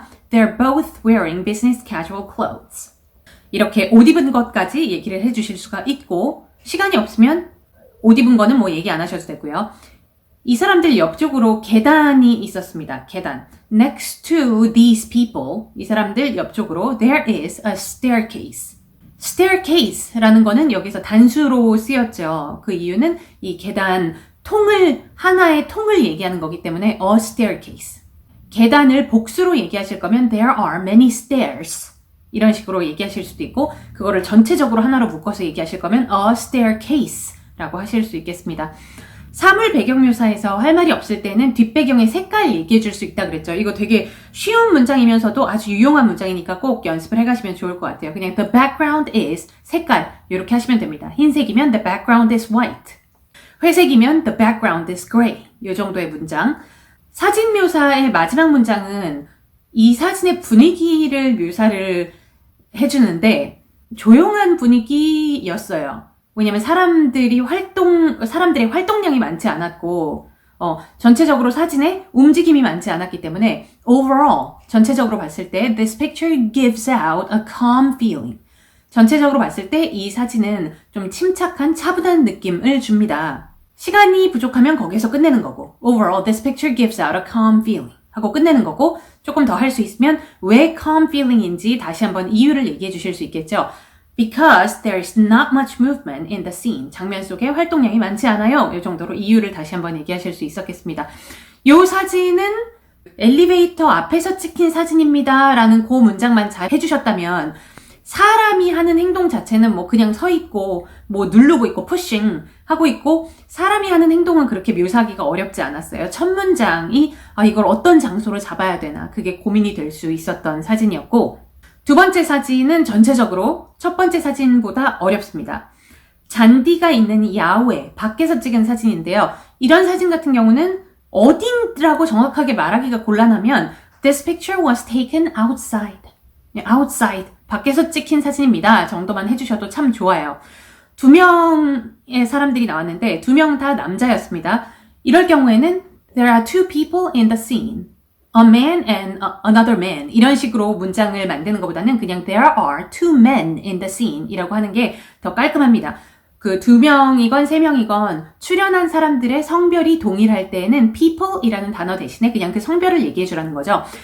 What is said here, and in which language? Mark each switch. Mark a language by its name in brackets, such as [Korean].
[English] They're both wearing business casual clothes. [Korean] 이렇게 옷 입은 것까지 얘기를 해주실 수가 있고, 시간이 없으면 옷 입은 거는 얘기 안 하셔도 되고요. 이 사람들 옆쪽으로 계단이 있었습니다. 계단. [English] Next to these people, [Korean] 이 사람들 옆쪽으로 [English] there is a staircase. [Korean] staircase라는 거는 여기서 단수로 쓰였죠. 그 이유는 이 계단 하나의 통을 얘기하는 거기 때문에 a staircase. 계단을 복수로 얘기하실 거면 [English] there are many stairs. [Korean] 이런 식으로 얘기하실 수도 있고, 그거를 전체적으로 하나로 묶어서 얘기하실 거면 a staircase라고 하실 수 있겠습니다. 사물 배경 묘사에서 할 말이 없을 때는 뒷배경의 색깔 얘기해 줄 수 있다 그랬죠. 이거 되게 쉬운 문장이면서도 아주 유용한 문장이니까 꼭 연습을 해가시면 좋을 것 같아요. 그냥 [English] the background is [Korean] 색깔 이렇게 하시면 됩니다. 흰색이면 [English] the background is white. [Korean] 회색이면 [English] the background is gray. [Korean] 이 정도의 문장. 사진 묘사의 마지막 문장은 이 사진의 분위기를 묘사를 해주는데 조용한 분위기였어요. 왜냐면 사람들의 활동량이 많지 않았고, 전체적으로 사진에 움직임이 많지 않았기 때문에, overall, 전체적으로 봤을 때, [English] this picture gives out a calm feeling. [Korean] 전체적으로 봤을 때 이 사진은 좀 침착한 차분한 느낌을 줍니다. 시간이 부족하면 거기서 끝내는 거고, [English] overall, this picture gives out a calm feeling. [Korean] 하고 끝내는 거고, 조금 더 할 수 있으면 왜 calm feeling인지 다시 한번 이유를 얘기해 주실 수 있겠죠. [English] Because there is not much movement in the scene. [Korean] 장면 속에 활동량이 많지 않아요. 이 정도로 이유를 다시 한번 얘기하실 수 있었겠습니다. 이 사진은 엘리베이터 앞에서 찍힌 사진입니다. 라는 그 문장만 잘 해주셨다면 사람이 하는 행동 자체는 그냥 서 있고 누르고 있고 pushing 하고 있고 사람이 하는 행동은 그렇게 묘사하기가 어렵지 않았어요. 첫 문장이 이걸 어떤 장소로 잡아야 되나 그게 고민이 될 수 있었던 사진이었고, 두 번째 사진은 전체적으로 첫 번째 사진보다 어렵습니다. 잔디가 있는 야외, 밖에서 찍은 사진인데요. 이런 사진 같은 경우는 어딘라고 정확하게 말하기가 곤란하면 [English] This picture was taken outside. [Korean] outside, 밖에서 찍힌 사진입니다. 정도만 해주셔도 참 좋아요. 두 명의 사람들이 나왔는데 두 명 다 남자였습니다. 이럴 경우에는 [English] There are two people in the scene. a man and another man [Korean] 이런 식으로 문장을 만드는 것보다는 그냥 [English] there are two men in the scene [Korean] 이라고 하는 게 더 깔끔합니다. 그 2명이건 3명이건 출연한 사람들의 성별이 동일할 때에는 people이라는 단어 대신에 그냥 그 성별을 얘기해 주라는 거죠.